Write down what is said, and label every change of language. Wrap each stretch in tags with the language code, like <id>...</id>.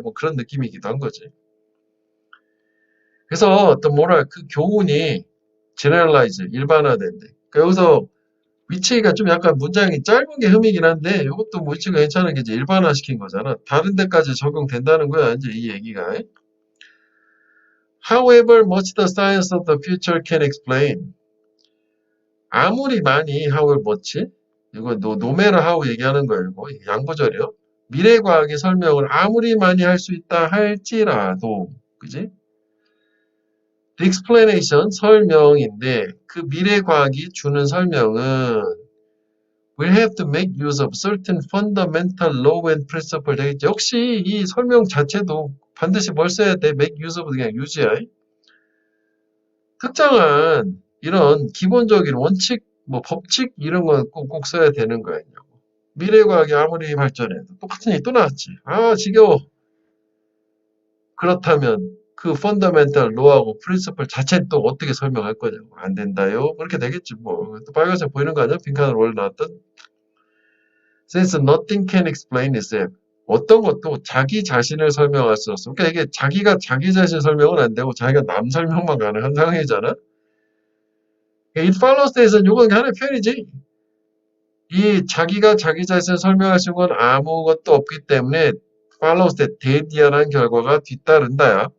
<ko>뭐 그런 느낌이기도 한 거지. 그래서 어떤 뭐랄 그 교훈이 generalize, 일반화된대. 그러니까 여기서 위치가 좀 약간 문장이 짧은 게 흠이긴 한데 이것도 뭐 위치가 괜찮은 게 이제 일반화시킨 거잖아. 다른 데까지 적용된다는 거야. 이제 이 얘기가.</ko> <en>However much the science of the future can explain.</en> <ko>아무리 많이</ko> <en>however much</en> <ko>이거 노메라 하우 얘기하는 거예요. 이거 양보절이요. 미래과학의 설명을 아무리 많이 할 수 있다 할지라도 그지?</ko> <en>The explanation</en> <ko>설명인데 그 미래과학이 주는 설명은</ko> <en>will have to make use of certain fundamental law and principle</en> <ko>되겠죠. 역시 이 설명 자체도 반드시 뭘 써야 돼? make use of 그냥 유지야. 특정한 이런 기본적인 원칙, 뭐 법칙 이런 건 꼭 써야 되는 거야. 미래과학이 아무리 발전해도 똑같은 얘기 또 나왔지. 아 지겨워. 그렇다면 그 펀더멘탈 로하고 프린시플 자체는 또 어떻게 설명할 거냐고. 안 된다요. 그렇게 되겠지 뭐. 또 빨간색 보이는 거 아니야? 빈칸으로 원래 나왔던.</ko> <en>Since nothing can explain itself.</en> <ko>어떤 것도 자기 자신을 설명할 수 없어. 그러니까 이게 자기가 자기 자신 설명은 안 되고 자기가 남 설명만 가능한 상황이잖아.</ko> <en>It follows that</en> <ko>에서는 이건 하나의 표현이지. 이 자기가 자기 자신을 설명할 수 있는 건 아무것도 없기 때문에</ko> <en>follows that</en> <ko>대디어라는 결과가 뒤따른다야.</ko>